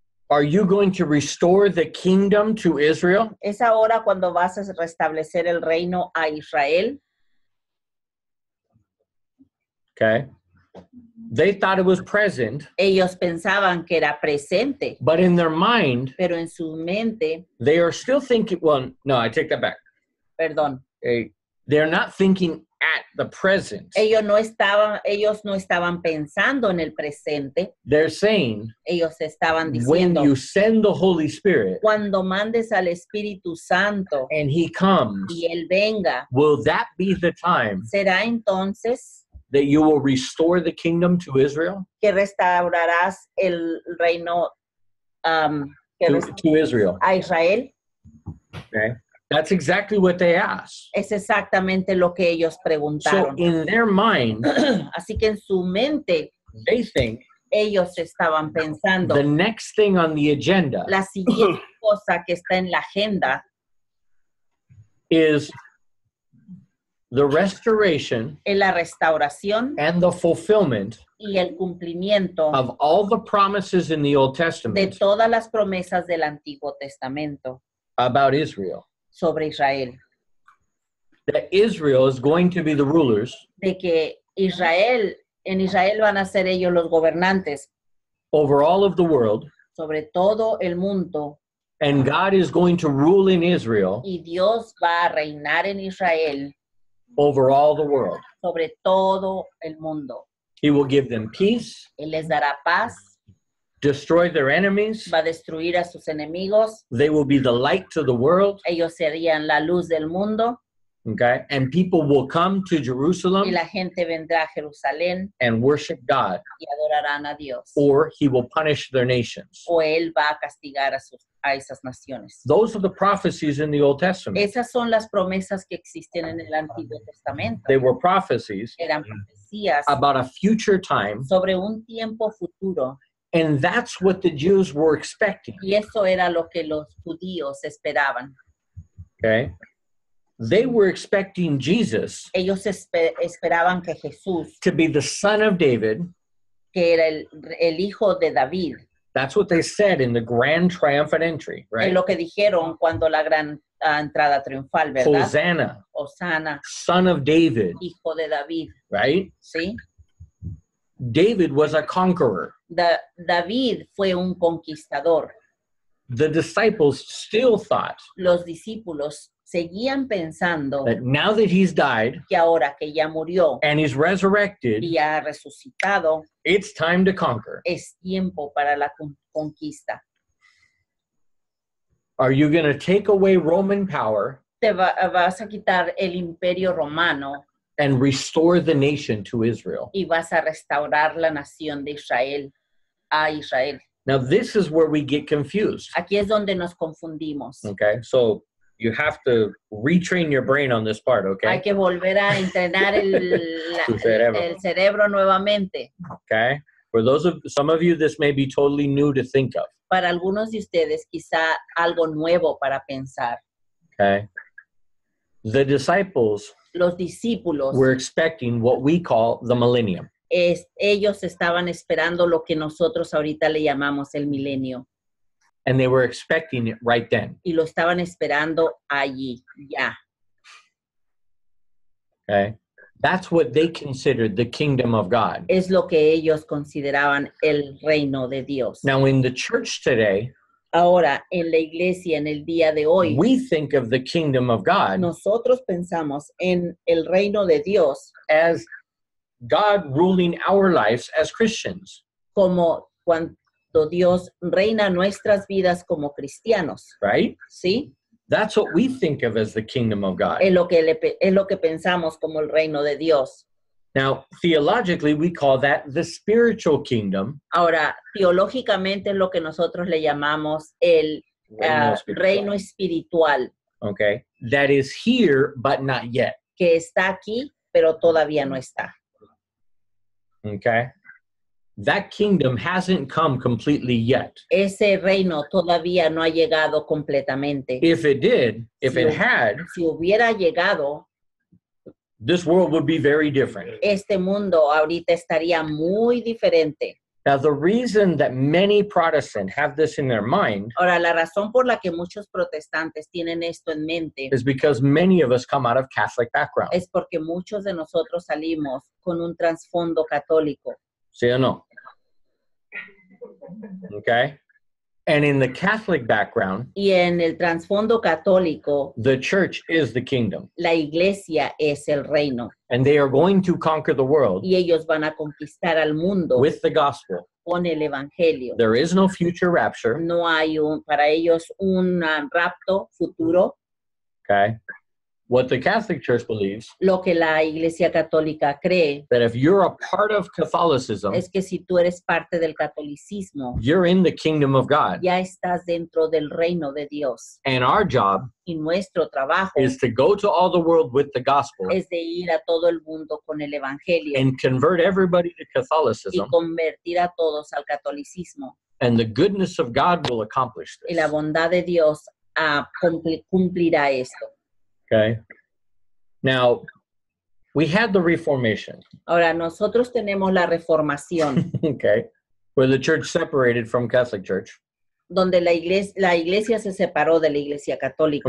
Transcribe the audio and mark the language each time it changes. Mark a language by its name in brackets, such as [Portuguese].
[English] are you going to restore the kingdom to Israel? [Spanish] ¿es ahora cuando vas a restablecer el reino a Israel? [English] Okay. They thought it was present, [Spanish] Ellos pensaban que era presente, [English] but in their mind, [Spanish] pero en su mente, [English] they are still thinking, well, no, I take that back. [Spanish] perdón, [English] They're not thinking at the present. [Spanish] ellos no estaban pensando en el presente, [English] They're saying, [Spanish] ellos estaban [English] when [Spanish] diciendo, [English] you send the Holy Spirit [Spanish] cuando mandes al Espíritu Santo [English] and he comes, [Spanish] y Él venga, [English] will that be the time [Spanish] ¿será entonces [English] that you will restore the kingdom to Israel? [Spanish] que restaurarás el reino [English] To Israel. [Spanish] a Israel? [English] Okay. That's exactly what they asked. [Spanish] Es exactamente lo que ellos [English] So [Spanish] preguntaron. [English] in their mind, [Spanish] Así que en su mente, [English] they think [Spanish] ellos estaban pensando, [English] the next thing on the agenda [Spanish] la siguiente cosa que está en la agenda [English] is the restoration [Spanish] es la restauración [English] and the fulfillment [Spanish] y el cumplimiento [English] of all the promises in the Old [Spanish] de [English] Testament [Spanish] todas las promesas del Antiguo Testamento [English] about Israel. [Spanish] sobre Israel. [English] That Israel is going to be the rulers [Spanish] De que en Israel van a ser ellos los gobernantes [English] over all of the world, [Spanish] sobre todo el mundo, [English] and God is going to rule in Israel [Spanish] y Dios va a reinar en Israel [English] over all the world. [Spanish] sobre todo el mundo. [English] He will give them peace, [Spanish] Él les dará paz, [English] destroy their enemies. [Spanish] va a destruir a sus enemigos, [English] They will be the light to the world, [Spanish] ellos serían la luz del mundo, [English] okay? And people will come to [Spanish] y [English] Jerusalem [Spanish] la gente vendrá a Jerusalén [English] and worship God, [Spanish] y adorarán a Dios. [English] or he will punish their nations. [Spanish] O Él va a castigar a esas naciones. [English] Those are the prophecies in the Old Testament. [Spanish] Esas son las promesas que existen en el Antiguo Testamento. [English] They were prophecies [Spanish] Eran profecías [English] about a future time, [Spanish] sobre un tiempo futuro, [English] and that's what the Jews were expecting, [Spanish] y eso era lo que los judíos esperaban. [English] okay? They were expecting Jesus [Spanish] Ellos esperaban que Jesús, [English] to be the son of David. [Spanish] que era el hijo de David, [English] That's what they said in the grand triumphant entry, [Spanish] es [English] right? [Spanish] lo que dijeron cuando la gran entrada triunfal, ¿verdad? [English] Hosanna, [Spanish] Osana, [English] son of David, [Spanish] hijo de David, [English] right? [Spanish] ¿sí? [English] David was a conqueror. [Spanish] David fue un conquistador. [English] The disciples still thought [Spanish] Los discípulos seguían pensando [English] that now that he's died [Spanish] que ahora que ya murió [English] and he's resurrected, [Spanish] y ha resucitado, [English] it's time to conquer. [Spanish] es tiempo para la conquista. [English] Are you going to take away Roman power [Spanish] Vas a quitar el imperio romano [English] and restore the nation to Israel? [Spanish] y vas a restaurar la nación de Israel a Israel. [English] Now, this is where we get confused, [Spanish] Aquí es donde nos confundimos. [English] okay? So you have to retrain your brain on this part, [Spanish] Hay [English] okay? [Spanish] que volver a entrenar Tu cerebro. el cerebro nuevamente. [English] Okay? For some of you, this may be totally new to think of, [Spanish] Para algunos de ustedes, quizá algo nuevo para pensar. [English] okay? The disciples [Spanish] Los discípulos, [English] were expecting what we call the millennium. [Spanish] ellos estaban esperando lo que nosotros ahorita le llamamos el milenio. [English] And they were expecting it right then, [Spanish] Y lo estaban esperando allí, ya. [English] okay? That's what they considered the kingdom of God. [Spanish] Es lo que ellos consideraban el reino de Dios. [English] Now, in the church today, [Spanish] Ahora, en la iglesia, en el día de hoy, [English] we think of the kingdom of God [Spanish] nosotros pensamos en el reino de Dios [English] as God ruling our lives as Christians, [Spanish] como cuando Dios reina nuestras vidas como cristianos, [English] right? [Spanish] ¿sí? [English] That's what we think of as the kingdom of God. [Spanish] Es lo que pensamos como el reino de Dios. [English] Now, theologically, we call that the spiritual kingdom. [Spanish] Ahora, teológicamente es lo que nosotros le llamamos el Reino espiritual. reino espiritual, [English] Okay, that is here, but not yet. [Spanish] que está aquí, pero todavía no está. [English] Okay, that kingdom hasn't come completely yet. [Spanish] Ese reino todavía no ha llegado completamente. [English] If it did, if it had, [Spanish] Si hubiera llegado, [English] this world would be very different. [Spanish] este mundo ahorita estaría muy diferente. [English] Now, the reason that many Protestants have this in their mind [Spanish] Ahora, la razón por la que muchos protestantes tienen esto en mente [English] is because many of us come out of Catholic backgrounds. [Spanish] es porque muchos de nosotros salimos con un trasfondo católico. ¿Sí o no? [English] Okay, and in the Catholic background, [Spanish] Y en el trasfondo católico, [English] the church is the kingdom, [Spanish] la iglesia es el reino. [English] and they are going to conquer the world [Spanish] Y ellos van a conquistar al mundo [English] with the gospel. [Spanish] con el evangelio. [English] There is no future rapture. [Spanish] No hay para ellos un rapto futuro. [English] Okay, what the Catholic Church believes [Spanish] Lo que la iglesia católica cree [English] that if you're a part of Catholicism, [Spanish] es que si tú eres parte del catolicismo, [English] you're in the kingdom of God, [Spanish] ya estás dentro del reino de Dios. [English] and our job [Spanish] Y nuestro trabajo [English] is to go to all the world with the gospel [Spanish] es de ir a todo el mundo con el evangelio [English] and convert everybody to [Spanish] y [English] Catholicism, [Spanish] convertir a todos al catolicismo. [English] and the goodness of God will accomplish [Spanish] Y la [English] this. [Spanish] bondad de Dios cumplirá esto. [English] Okay. Now, we had the Reformation, [Spanish] Ahora, nosotros tenemos la reformación, [English] okay, where the church separated from Catholic Church. [Spanish] donde la iglesia se separó de la iglesia católica.